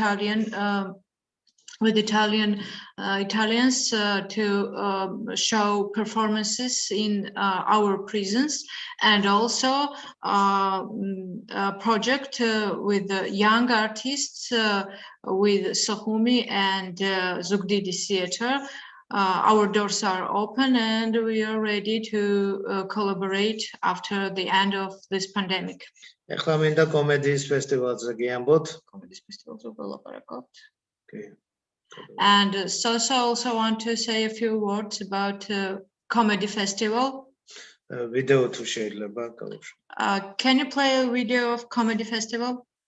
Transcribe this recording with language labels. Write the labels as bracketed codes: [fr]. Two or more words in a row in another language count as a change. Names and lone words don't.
[en] Italians to show performances in our prisons, and also a project with young artists with Sokhumi and Zugdidi Theatre. Our doors are open and we are ready to collaborate after the end of this pandemic. [ka] ეხლა მინდა კომედიის ფესტივალზე გიამბოთ. [en] Comedy festivals of Beloparagot. Okay. And Soso also want to say a few words about comedy festival. [ka] Video თუ შეიძლება გავუშვი. Can you play a video of comedy festival?